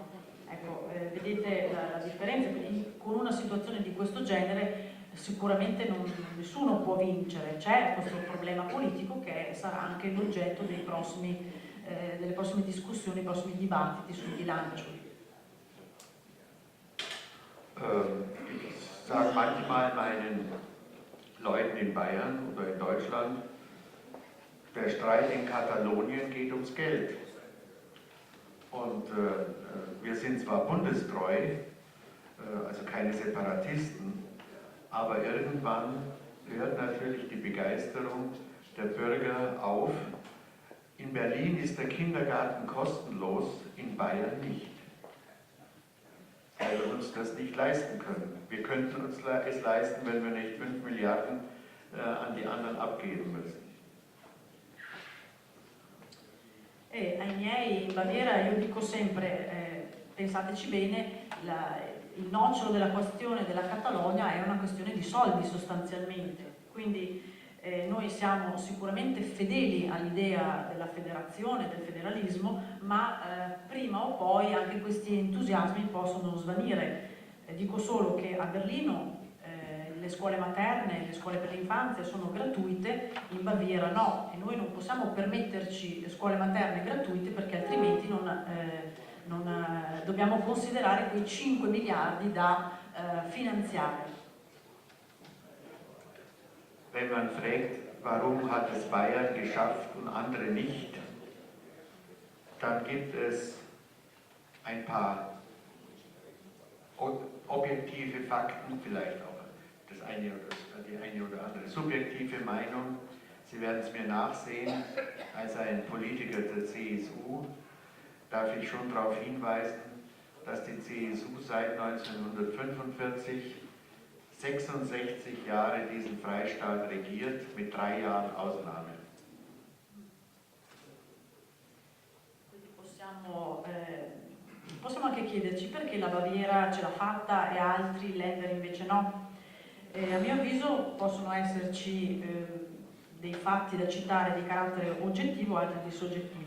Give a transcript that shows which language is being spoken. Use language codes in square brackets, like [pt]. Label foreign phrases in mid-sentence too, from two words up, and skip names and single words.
[it] Ecco, vedete la differenza. Quindi con una situazione di questo genere sicuramente nessuno può vincere, c'è questo problema politico che sarà anche l'oggetto delle prossime discussioni, dei prossimi dibattiti sul bilancio. [de] Ich sage manchmal meinen Leuten in Bayern oder in Deutschland, der Streit in Katalonien geht ums Geld. Und wir sind zwar bundestreu, also keine Separatisten, aber irgendwann hört natürlich die Begeisterung der Bürger auf. In Berlin ist der Kindergarten kostenlos, in Bayern nicht, weil wir uns das nicht leisten können. Wir könnten uns es leisten, wenn wir nicht 5 Milliarden an die anderen abgeben müssen. [it] Ai miei in Baviera io dico sempre, pensateci bene, il nocciolo della questione della Catalogna è una questione di soldi sostanzialmente, quindi noi siamo sicuramente fedeli all'idea della federazione, del federalismo, ma prima o poi anche questi entusiasmi possono svanire. Dico solo che a Berlino le scuole materne, le scuole per l'infanzia sono gratuite, in Baviera no, e noi non possiamo permetterci le scuole materne gratuite perché altrimenti dobbiamo considerare quei 5 miliardi da finanziare. [de] Wenn man fragt, warum hat es Bayern geschafft und andere nicht, dann gibt es ein paar objektive Fakten, vielleicht auch die eine oder andere subjektive Meinung. Sie werden es mir nachsehen, als ein Politiker der CSU darf ich schon darauf hinweisen, dass die CSU seit 1945 66 Jahre diesen Freistaat regiert, mit 3 Jahren Ausnahme. [it] Possiamo anche chiederci perché la Baviera ce l'ha fatta e altri länder invece no. A mio avviso possono esserci dei fatti da citare di carattere oggettivo e altri di soggettivo.